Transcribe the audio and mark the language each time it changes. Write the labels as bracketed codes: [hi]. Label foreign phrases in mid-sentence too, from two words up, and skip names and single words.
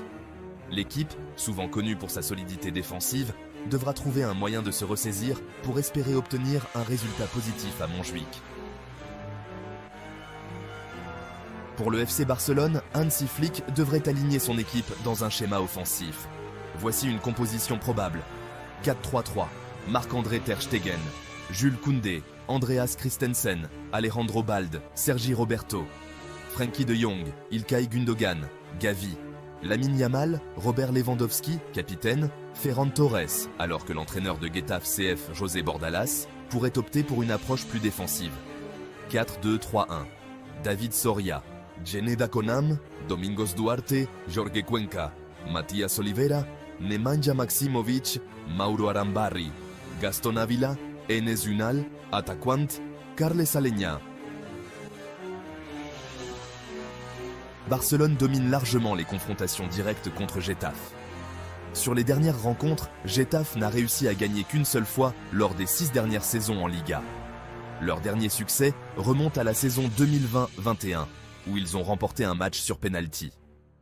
[fr] L'équipe, souvent connue pour sa solidité défensive, devra trouver un moyen de se ressaisir pour espérer obtenir un résultat positif à Montjuïc. Pour le FC Barcelone, Hansi Flick devrait aligner son équipe dans un schéma offensif. Voici une composition probable. 4-3-3, Marc-André Ter Stegen, Jules Koundé, Andreas Christensen, Alejandro Balde, Sergi Roberto, Frenkie de Jong, Ilkay Gundogan, Gavi, Lamine Yamal, Robert Lewandowski, capitaine, Ferran Torres, alors que l'entraîneur de Getafe CF, José Bordalas, pourrait opter pour une approche plus défensive. 4-2-3-1, David Soria, Djeneda Konam, Domingos Duarte, Jorge Cuenca, Matías Oliveira, Nemanja Maksimovic, Mauro Arambarri, Gaston Ávila, Enes Unal, Ataquant, Carles Aleñá. Barcelone domine largement les confrontations directes contre Getafe. Sur les dernières rencontres, Getafe n'a réussi à gagner qu'une seule fois lors des 6 dernières saisons en Liga. Leur dernier succès remonte à la saison 2020-21, où ils ont remporté un match sur pénalty.